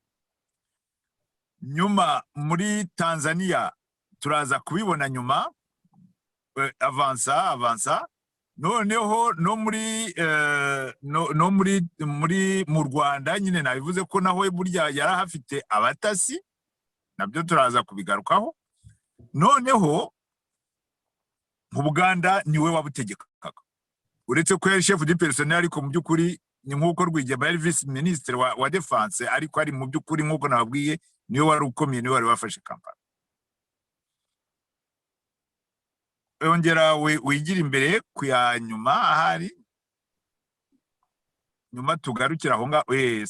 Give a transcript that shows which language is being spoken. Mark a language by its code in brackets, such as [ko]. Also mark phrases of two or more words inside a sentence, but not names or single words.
[rw] Nyuma muri Tanzania turaza kubibona nyuma, avansa noneho no muri mu Rwanda nyine nabivuze ko naho burya yarahafite abatasi, nabyo turaza kubigarukaho. Noneho mu Buganda niwe wabutegekaga, uretse ko yari [fr] chef du personnel, [rw] ariko mu by'ukuri ni nk'uko Rwigema yari [fr] vice ministre [rw] wa defense, ariko ari mu by'ukuri nk'uko nababwiye niwe wari ukomeye, niwe wari wafashe Kampala. Ongera wigira imbere ku ya nyuma, ahari nyuma tugarukira aho ngaho.